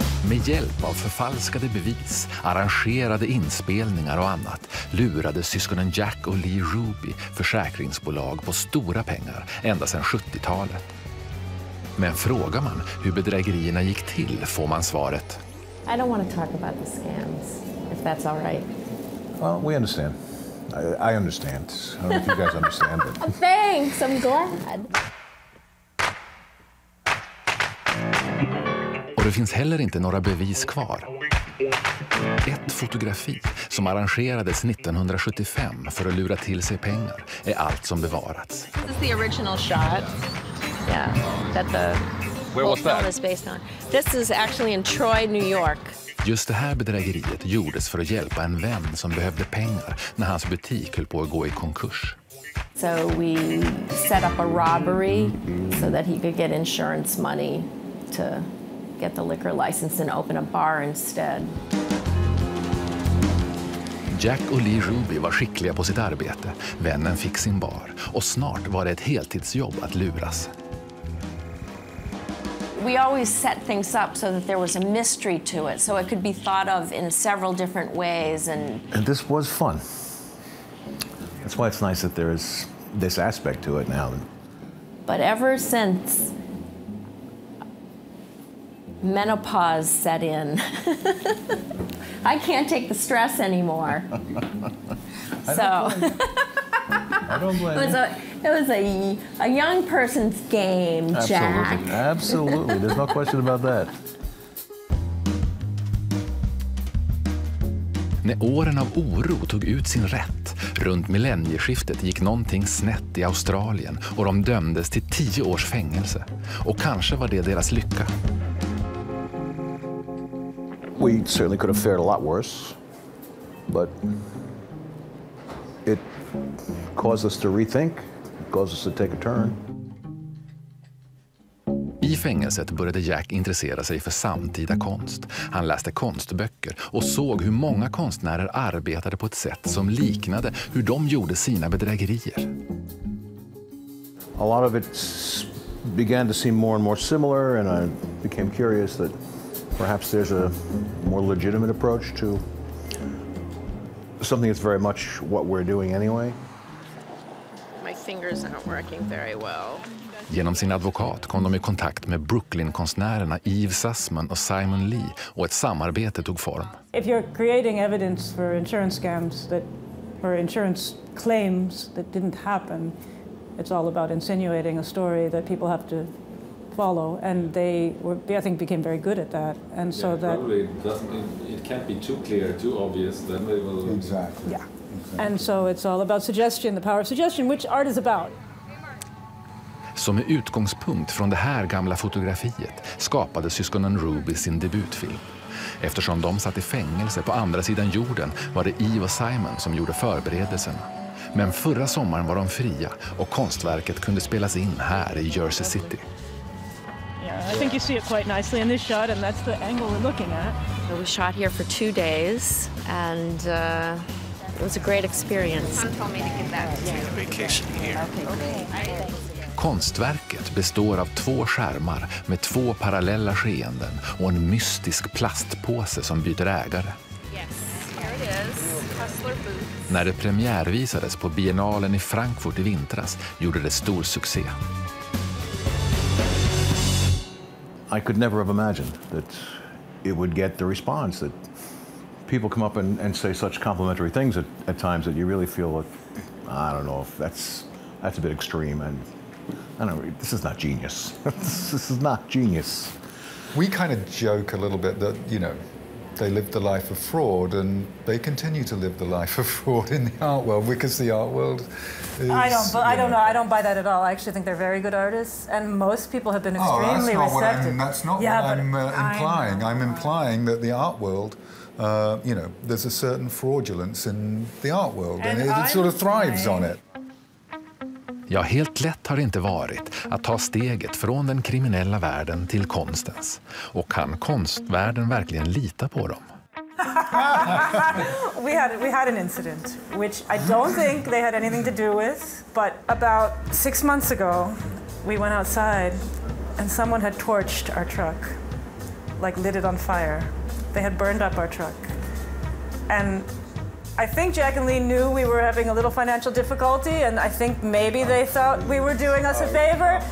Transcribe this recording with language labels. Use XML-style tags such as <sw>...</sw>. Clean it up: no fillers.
<sv>Med hjälp av förfalskade bevis, arrangerade inspelningar och annat lurade syskonen Jack och Lee Ruby försäkringsbolag på stora pengar ända sedan 70-talet. Men frågar man hur bedrägerierna gick till får man svaret:</sv> <en>I don't want to talk about the scams, if that's all right. Well, we understand. I understand. I don't know if you guys understand it. Thanks, I'm glad.</en> <sv>Och det finns heller inte några bevis kvar. Ett fotografi som arrangerades 1975 för att lura till sig pengar är allt som bevarats.</sv> <en>This is the original shot. Yeah, that the whole film is based on. This is actually in Troy, New York.</en> <sv>Just det här bedrägeriet gjordes för att hjälpa en vän som behövde pengar när hans butik höll på att gå i konkurs.</sv> <en>So we set up a robbery so that he could get insurance money to get the liquor license and open a bar instead.</en> <sv>Jack och Lee Ruby var skickliga på sitt arbete. Vännen fick sin bar och snart var det ett heltidsjobb att luras.</sv> <en>We always set things up so that there was a mystery to it, so it could be thought of in several different ways. And this was fun. That's why it's nice that there is this aspect to it now. But ever since menopause set in, I can't take the stress anymore. So I don't blame it was a young person's game, Jack. Absolutely. Absolutely. There's no question about that.</en> <sv>När åren av oro tog ut sin rätt, runt millennieskiftet gick någonting snett i Australien och de dömdes till 10 års fängelse. Och kanske var det deras lycka.</sv> <en>We certainly could have fared a lot worse, but it caused us to rethink, it caused us to take a turn.</en> <sv>I fängelset började Jack intressera sig för samtida konst. Han läste konstböcker och såg hur många konstnärer arbetade på ett sätt som liknade hur de gjorde sina bedrägerier.</sv> <en>A lot of it began to seem more and more similar, and I became curious that perhaps there's a more legitimate approach to something that's very much what we're doing anyway. My fingers aren't working very well.</en> <sv>Genom sin advokat kom de i kontakt med Brooklyn-konstnärerna Yves Sussman och Simon Lee och ett samarbete tog form.</sv> <en>If you're creating evidence for insurance scams or insurance claims that didn't happen, it's all about insinuating a story that people have to follow, and I think became very good at that, and so that probably it can't be too clear, too obvious. Then they will exactly. Yeah, and so it's all about suggestion, the power of suggestion, which art is about.</en> <sv>Så med utgångspunkt från det här gamla fotografiet skapade syskonen Ruby sin debutfilm. Eftersom de satt i fängelse på andra sidan jorden var det Eve och Simon som gjorde förberedelserna. Men förra sommaren var de fria och konstverket kunde spelas in här i Jersey City.</sv> <en>I think you see it quite nicely in this shot, and that's the angle we're looking at. So we shot here for 2 days, and it was a great experience. Someone told me to get that. Take a vacation here. Okay.</en> <sv>Konstverket består av 2 skärmar med 2 parallella skeenden och en mystisk plastpåse som byter ägare. När det premiärvisades på biennalen i Frankfurt i vintras gjorde det stor succé.</sv> <en>I could never have imagined that it would get the response that people come up and say such complimentary things at times that you really feel that, I don't know if that's a bit extreme, and I don't know, this is not genius. This is not genius. We kind of joke a little bit that, you know, they lived the life of fraud, and they continue to live the life of fraud in the art world, because the art world is... I don't know. I don't buy that at all. I actually think they're very good artists, and most people have been extremely receptive. That's not what I'm implying. I'm implying that the art world, you know, there's a certain fraudulence in the art world, and it sort of thrives on it.</en> <sv>Ja, helt lätt har det inte varit att ta steget från den kriminella världen till konstens. Och kan konstvärlden verkligen lita på dem?</sv> <en>We had an incident, which I don't think they had anything to do with, but about 6 months ago, we went outside and someone had torched our truck, like lit it on fire. They had burned up our truck. And I think Jack and Lee knew we were having a little financial difficulty, and I think maybe they thought we were doing us a favor.</en>